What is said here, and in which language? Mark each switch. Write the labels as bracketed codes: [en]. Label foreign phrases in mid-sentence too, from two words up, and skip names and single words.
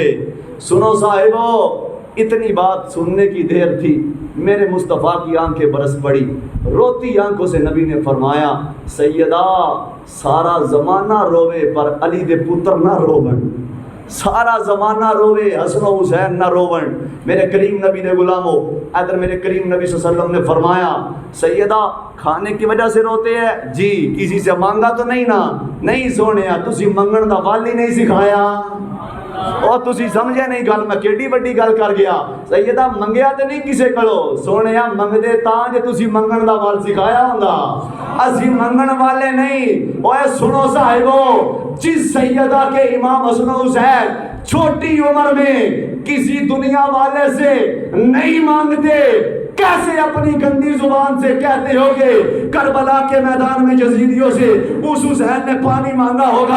[ur] سنو صاحبو، اتنی بات سننے کی دیر تھی، میرے مصطفیٰ کی آنکھیں برس پڑی، روتی آنکھوں سے نبی نے فرمایا سیدہ [pa] سارا زمانہ روے پر علی دے پتر نہ روون، سارا زمانہ روے حسن و حسین نہ روون۔ [ur] میرے کریم نبی نے غلامو، ادھر میرے کریم نبی [ar] صلی اللہ علیہ وسلم [ur] نے فرمایا سیدہ کھانے کی وجہ سے روتے ہیں؟ جی، کسی سے مانگا تو نہیں نا؟ [pa] نہیں سونے تسی منگن دا والی نہیں سکھایا، اور تسی سمجھے نہیں گل، میں کیڑی بڑی گل کر گیا۔ سیدہ منگیا تے نہیں کسے کلو، سونے منگدے تاں جے تسی منگن دا وال سکھایا ہوندا، اسی منگن والے نہیں۔ [ur] اوے سنو صاحبو، جس سیدہ کے امام حسن و حسین چھوٹی عمر میں کسی دنیا والے سے نہیں مانگتے، کیسے اپنی گندی زبان سے کہتے ہو گے کربلا کے میدان میں یزیدیوں سے اس حسین نے پانی مانگا ہوگا؟